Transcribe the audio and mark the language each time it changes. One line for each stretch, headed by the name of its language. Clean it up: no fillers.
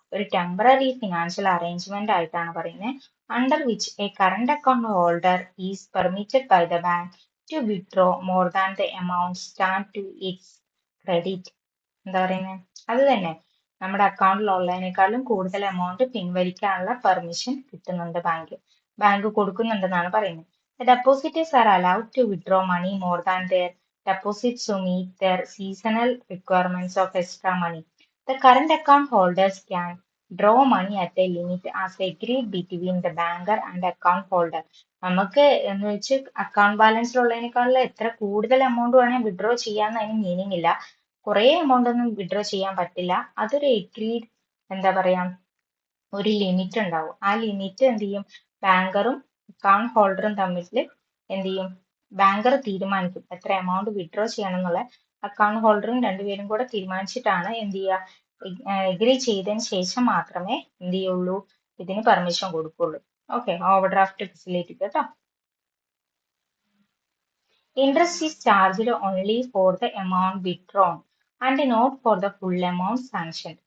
Malayalam: ഒരു temporary financial arrangement ആയിട്ടാണ് പറയുന്നത്.
English: Under which a current account holder is permitted by the bank to withdraw more than the amount stand to its credit.
Malayalam: എന്താ പറയുന്നത്? അത് തന്നെ, നമ്മുടെ അക്കൗണ്ടിൽ ഉള്ളതിനേക്കാളും കൂടുതൽ എമൗണ്ട് പിൻവലിക്കാനുള്ള പെർമിഷൻ കിട്ടുന്നുണ്ട് ബാങ്ക് കൊടുക്കുന്നുണ്ടെന്നാണ് പറയുന്നത്.
English: The depositors are allowed to withdraw money more than their deposits to meet their seasonal requirements of extra money. The current account holders can draw money at a limit as agreed between the banker and account holder.
Malayalam: നമുക്ക് എന്ന് വെച്ച് account ബാലൻസിൽ ഉള്ളതിനേക്കാളും എത്ര കൂടുതൽ amount വേണമെങ്കിൽ withdraw ചെയ്യാന്ന് അതിന് meaning ഇല്ല. കുറേ എമൗണ്ട് ഒന്നും വിഡ്രോ ചെയ്യാൻ പറ്റില്ല. അതൊരു എഗ്രീഡ്, എന്താ പറയാ, ഒരു ലിമിറ്റ് ഉണ്ടാവും. ആ ലിമിറ്റ് എന്ത് ചെയ്യും? ബാങ്കറും അക്കൗണ്ട് ഹോൾഡറും തമ്മിൽ എന്ത് ചെയ്യും? ബാങ്കർ തീരുമാനിക്കും എത്ര എമൗണ്ട് വിഡ്രോ ചെയ്യണം എന്നുള്ള. അക്കൗണ്ട് ഹോൾഡറും രണ്ടുപേരും കൂടെ തീരുമാനിച്ചിട്ടാണ് എന്ത് ചെയ്യുക, എഗ്രി ചെയ്തതിന് ശേഷം മാത്രമേ എന്ത് ചെയ്യുള്ളൂ, ഇതിന് പെർമിഷൻ കൊടുക്കുള്ളൂ. ഓക്കെ, ഓവർ ഡ്രാഫ്റ്റ് ഫെസിലിറ്റി കേട്ടോ.
English: Interest is charged only for the amount withdrawn and not for the full amount sanctioned.